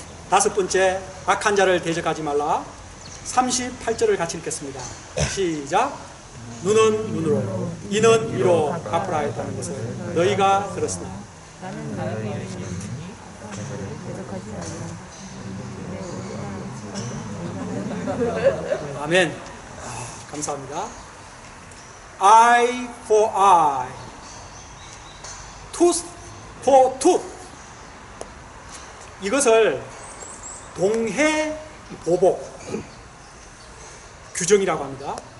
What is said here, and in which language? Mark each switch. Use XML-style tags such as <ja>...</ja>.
<ko>다섯 번째, 악한 자를 대적하지 말라. 38절을 같이 읽겠습니다. 시작. 눈은 눈으로, 이는 이로 갚으라 했다는 것을 너희가 들었으나. 나는 너희 영혼이 대적하지 않아. 아멘. 감사합니다.</ko> <en>Eye for eye, tooth for tooth.</en> <ko>이것을 동해보복 규정이라고 합니다.</ko>